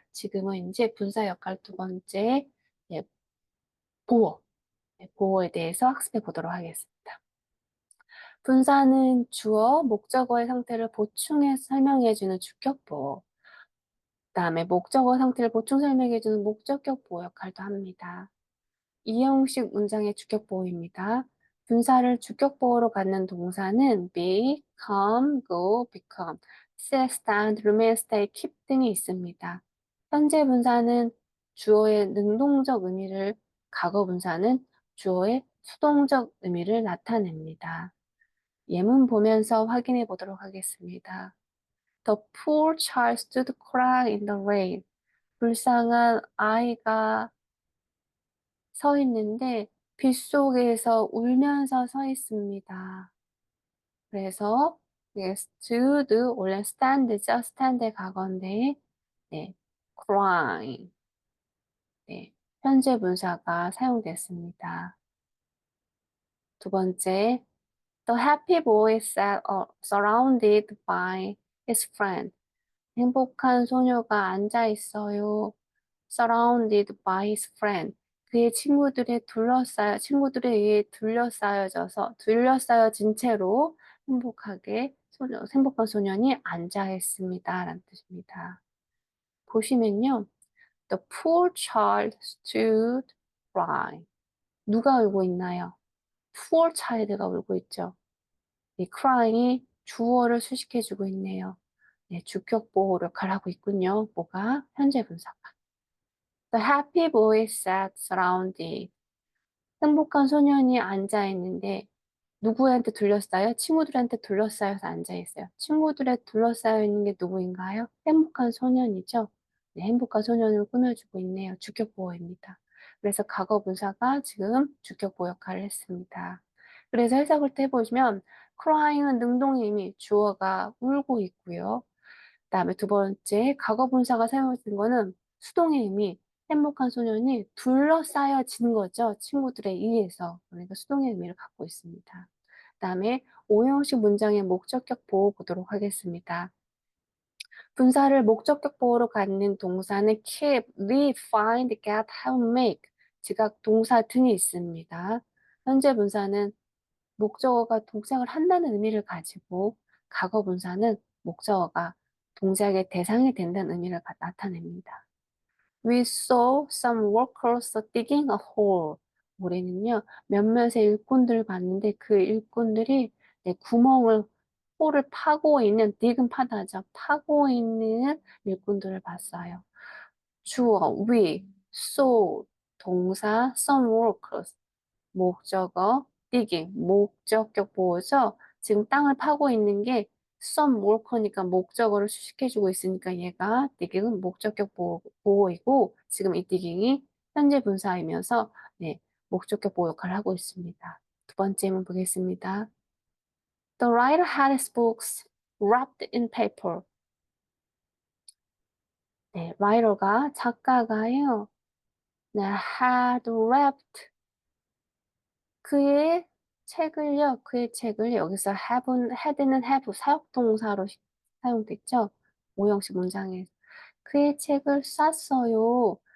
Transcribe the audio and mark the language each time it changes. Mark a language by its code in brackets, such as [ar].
[ko] 지금은 이제 분사 역할 두 번째 예, 보어, 보어에 대해서 학습해 보도록 하겠습니다. 분사는 주어, 목적어의 상태를 보충해서 설명해주는 주격보어, 그다음에 목적어 상태를 보충 설명해주는 목적격 보어 역할도 합니다. 이 형식 문장의 주격보어입니다. 분사를 주격보어로 갖는 동사는 be, come, go, become, sit, stand, remain, stay, keep 등이 있습니다. 현재 분사는 주어의 능동적 의미를, 과거 분사는 주어의 수동적 의미를 나타냅니다. 예문 보면서 확인해 보도록 하겠습니다. [en] The poor child stood crying in the rain. [ko] 불쌍한 아이가 서 있는데 빗속에서 울면서 서 있습니다. 그래서 이게 stood 원래 stand죠. stand의 과거인데 네, crying 네, 현재 분사가 사용됐습니다. 두 번째, [en] the happy boy sat surrounded by his friend. [ko] 행복한 소녀가 앉아 있어요. [en] surrounded by his friend. [ko] 그의 친구들에 의해 둘러싸여진 채로 행복한 소년이 앉아 있습니다. 라는 뜻입니다. 보시면요. [en] The poor child stood crying. [ko] 누가 울고 있나요? poor child가 울고 있죠. 이 crying이 주어를 수식해주고 있네요. 네, 주격 보호 역할을 하고 있군요. 뭐가? 현재 분사가. [en] The happy boy sat surrounded. [ko] 행복한 소년이 앉아 있는데 누구한테 둘러싸여? 친구들한테 둘러싸여서 앉아 있어요. 친구들에 둘러싸여 있는 게 누구인가요? 행복한 소년이죠. 네, 행복한 소년을 꾸며주고 있네요. 주격 보호입니다. 그래서 과거 분사가 지금 주격 보호 역할을 했습니다. 그래서 해석을 해보시면 crying은 능동의 의미, 주어가 울고 있고요. 그다음에 두 번째, 과거 분사가 사용된 거는 수동의 의미, 행복한 소년이 둘러싸여진 거죠. 친구들에 의해서. 그러니까 수동의 의미를 갖고 있습니다. 그다음에 오형식 문장의 목적격 보호 보도록 하겠습니다. 분사를 목적격 보호로 갖는 동사는 keep, live, find, get, have, make. 지각 동사 등이 있습니다. 현재 분사는 목적어가 동작을 한다는 의미를 가지고 과거 분사는 목적어가 동작의 대상이 된다는 의미를 나타냅니다. [en] We saw some workers digging a hole. [ko] 우리는요, 몇몇의 일꾼들을 봤는데 그 일꾼들이 구멍을, 홀을 파고 있는, dig은 파다죠. 파고 있는 일꾼들을 봤어요. 주어, we, saw, 동사, some workers. 목적어, digging, 목적격 보호죠. 지금 땅을 파고 있는 게 some worker니까 목적어를 수식해주고 있으니까 얘가 digging은 목적격 보호이고 지금 이 digging이 현재 분사이면서 네, 목적격 보호 역할을 하고 있습니다. 두 번째 질문 보겠습니다. [en] The writer had his books wrapped in paper. [ko] 네, 작가가요. 네, had wrapped 그의 책을 여기서 had는 have 사역동사로 사용됐죠. 오형식 문장에 그의 책을 쌌어요.